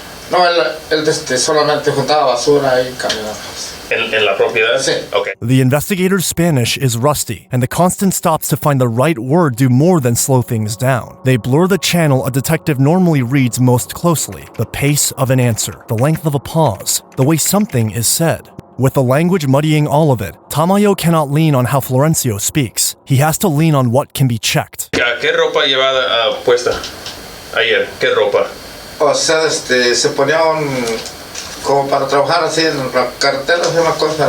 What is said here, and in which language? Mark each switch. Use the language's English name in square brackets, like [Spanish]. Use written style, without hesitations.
[Spanish] No, él solamente juntaba basura y caminaba. ¿En la propiedad? Sí. Okay. [English] The investigator's Spanish is rusty, and the constant stops to find the right word do more than slow things down. They blur the channel a detective normally reads most closely, the pace of an answer, the length of a pause, the way something is said. With the language muddying all of it, Tamayo cannot lean on how Florencio speaks. He has to lean on what can be checked. [Spanish] ¿Qué ropa llevaba puesta ayer? ¿Qué ropa? O sea, se ponía como para trabajar así en la carretera, es una cosa.